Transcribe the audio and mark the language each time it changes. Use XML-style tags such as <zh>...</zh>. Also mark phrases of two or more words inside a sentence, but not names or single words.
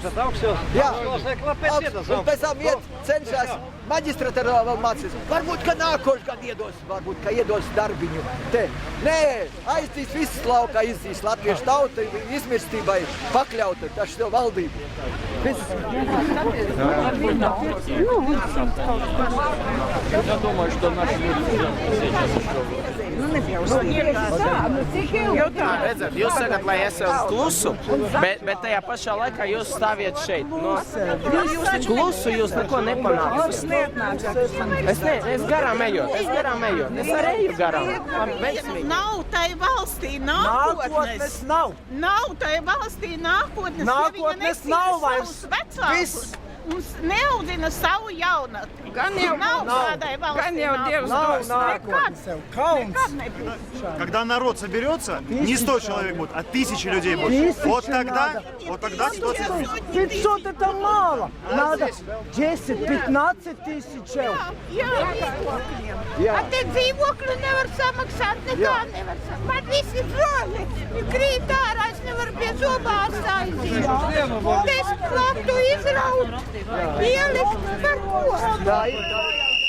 <lv>Jā, un pēc tam cenšas maģistratūrā vēl mācīs. Varbūt, ka nākošu gadu iedos, varbūt, ka iedos darbiņu. Te. Nē, aiztīs visas laukā, izdīs latviešu tauta, izmirstībai pakļauta, tas jau valdība. Viss.</lv> <ru>Я думаю, что наши люди</ru> <lv>Redzat, jūs sakat, lai esam klusu, bet tajā pašā laikā jūs stāviet šeit. Klusu jūs neko nepanāksiet. Es garām ejot. Es arī eju garām. nav tai valstī nākotnes. Nav tai valstī nākotnes. Nākotnes nav vairs. Viss. Un neaudzina savu jaunatni. Gan jau nav tādai valstī. Gan jau Dievs dos.</lv> <ru>Когда народ соберется, не 100 человек будет, а 1000 людей будет. Вот тогда ситуация изменится. 500 это мало. Надо 10-15 тысяч.</ru> <lv>Jā. Te dzīvokļu nevar samaksāt, nekā nevar samaksāt. Man visi zoli krīt ārā, es nevaru pie zobārsta aiziet. 10 laktu izraut, ielikt par ko?</lv>